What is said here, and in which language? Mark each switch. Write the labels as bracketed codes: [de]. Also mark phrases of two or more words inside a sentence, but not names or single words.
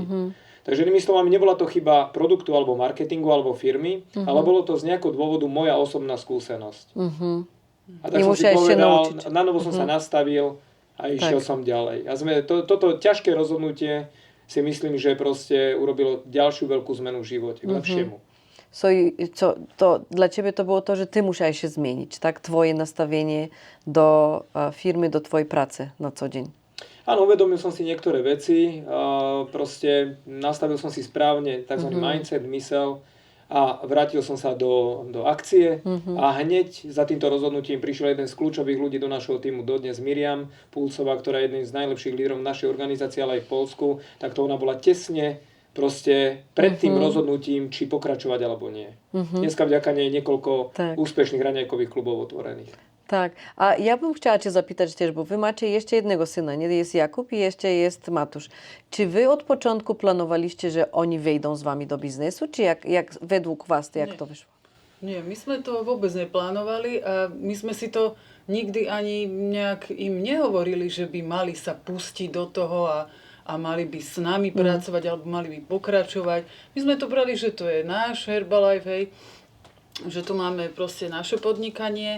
[sk] Takže inými slovami, nebola to chyba produktu alebo marketingu alebo firmy, ale bolo to z nejakého dôvodu moja osobná skúsenosť. A tak som si povedal, na novo som sa nastavil a išiel som ďalej. A toto ťažké rozhodnutie si myslím, že proste urobilo ďalšiu veľkú zmenu v živote, k lepšiemu. [pl] Dla ciebie to było to, że ty musiałeś się zmienić, tak? Twoje nastawienie do firmy, do twojej pracy na co dzień. [sk] Áno, uvedomil som si niektoré veci, proste nastavil som si správne tzv. Mindset, mysel a vrátil som sa do akcie a hneď za týmto rozhodnutím prišiel jeden z kľúčových ľudí do našho týmu dodnes, Miriam Pulsová, ktorá je jedným z najlepších lídrov našej organizácie, ale aj v Poľsku, tak to ona bola tesne proste pred tým rozhodnutím, či pokračovať alebo nie. Dneska vďaka nej niekoľko úspešných raňajkových klubov otvorených. [pl] Tak, a ja bym chciała cię zapytać też, bo wy macie jeszcze jednego syna, nie? Jest Jakub i jeszcze jest Matusz. Czy wy od początku planowaliście, że oni wejdą z wami do biznesu, czy jak według was, jak to wyszło? [sk] Nie, my sme to vôbec neplánovali a my sme si to nikdy ani nejak im nehovorili, že by mali sa pustiť do toho a mali by s nami pracovať alebo mali by pokračovať. My sme to brali, že to je náš Herbalife, hej, že tu máme proste naše podnikanie.